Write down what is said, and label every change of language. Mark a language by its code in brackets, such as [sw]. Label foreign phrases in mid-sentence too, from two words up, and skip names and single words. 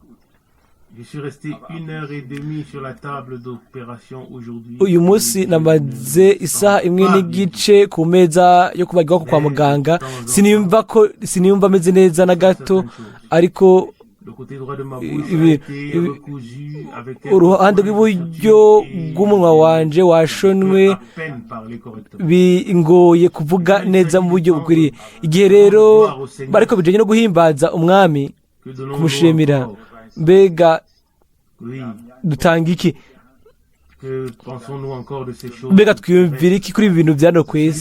[rn] Uyu munsi namaze isaha imwe n'igice ku meza yo kubagirwa kwa muganga. Siniyumva ameze neza na gato, ariko uruhande rw'iburyo bw'umunwa wanje washonwe, bingoye kuvuga neza mu buryo bukwiriye. Igihe rero bariko bijanye no guhimbaza Umwami, kumushimira, mbega dutanga iki? Mbega twiyumvira iki kuri ibi bintu byano kwezi?